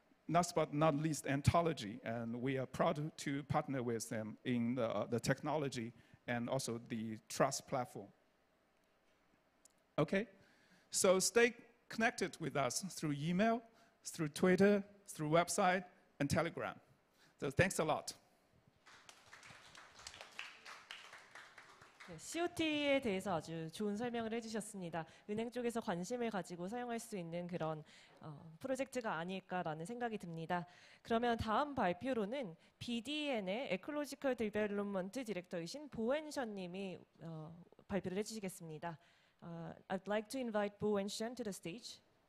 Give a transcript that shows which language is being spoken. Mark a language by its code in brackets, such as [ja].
[en] last but not least, Ontology, and we are proud to partner with them in the technology and also the trust platform. Okay, so stay connected with us through email, through Twitter, through website, and Telegram. So thanks a lot. [ko] 네, COT에 대해서 아주 좋은 설명을 해주셨습니다. 은행 쪽에서 관심을 가지고 사용할 수 있는 그런 프로젝트가 아닐까라는 생각이 듭니다. 그러면 다음 발표로는 BDN의 에콜로지컬 디벨롭먼트 디렉터이신 보엔션 님이 발표를 해주시겠습니다. [en] I'd like to invite Bo and Shen to the stage.